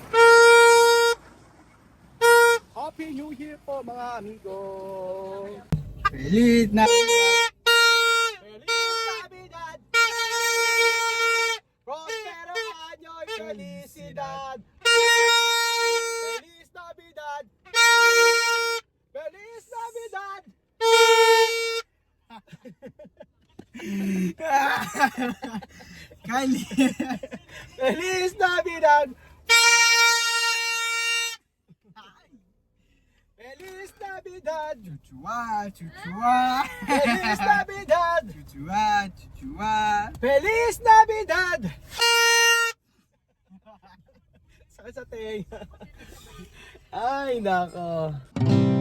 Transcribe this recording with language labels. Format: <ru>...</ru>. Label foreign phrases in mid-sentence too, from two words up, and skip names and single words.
<en>Happy New Year</en> <tl>po mga amigo.</tl> <es>Feliz Navidad. Feliz Navidad. Prospero año y felicidad. Feliz Navidad. Feliz Navidad. Kylie. Feliz Navidad. Feliz Navidad. Chuchua, chuchua. Feliz Navidad. Chuchua, chuchua. Feliz Navidad.</es> <tl>Sakit sa tenga. Ay, nako.</tl>